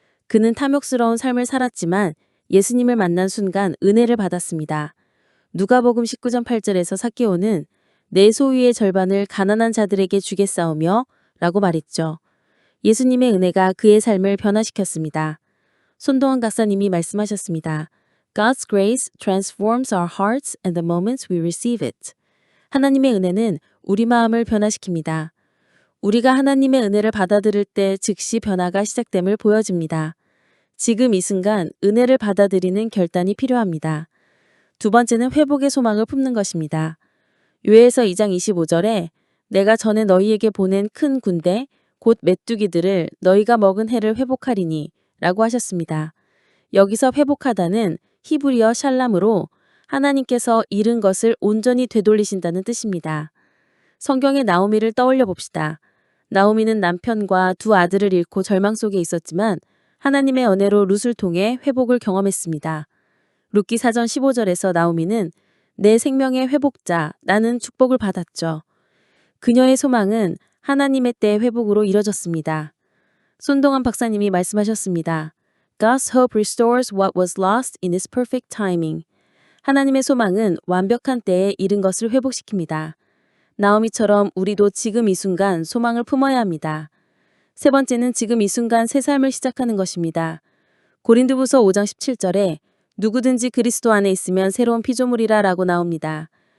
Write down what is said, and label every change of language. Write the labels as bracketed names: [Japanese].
[Korean] 그는 탐욕스러운 삶을 살았지만 예수님을 만난 순간 은혜를 받았습니다. 누가복음 19장 8절에서 삭개오는 내 소유의 절반을 가난한 자들에게 주겠사오며 라고 말했죠. 예수님의 은혜가 그의 삶을 변화시켰습니다. 손동원 박사님이 말씀하셨습니다. [English] God's grace transforms our hearts and the moments we receive it. [Korean] 하나님의 은혜는 우리 마음을 변화시킵니다. 우리가 하나님의 은혜를 받아들일 때 즉시 변화가 시작됨을 보여줍니다. 지금 이 순간 은혜를 받아들이는 결단이 필요합니다. 두 번째는 회복의 소망을 품는 것입니다. 요엘서 2장 25절에 내가 전에 너희에게 보낸 큰 군대 곧 메뚜기들을 너희가 먹은 해를 회복하리니 라고 하셨습니다. 여기서 회복하다는 히브리어 샬람으로 하나님께서 잃은 것을 온전히 되돌리신다는 뜻입니다. 성경의 나오미를 떠올려 봅시다. 나오미는 남편과 두 아들을 잃고 절망 속에 있었지만 하나님의 은혜로 룻을 통해 회복을 경험했습니다. 룻기 4장 15절에서 나오미는 내 생명의 회복자, 나는 축복을 받았죠. 그녀의 소망은 하나님의 때의 회복으로 이뤄졌습니다. 손동원 박사님이 말씀하셨습니다. [English] God's hope restores what was lost in His perfect timing. [Korean] 하나님의 소망은 완벽한 때에 잃은 것을 회복시킵니다. 나오미처럼 우리도 지금 이 순간 소망을 품어야 합니다. 세 번째는 지금 이 순간 새 삶을 시작하는 것입니다. 고린도후서 5장 17절에 누구든지 그리스도 안에 있으면 새로운 피조물이라 라고 나옵니다.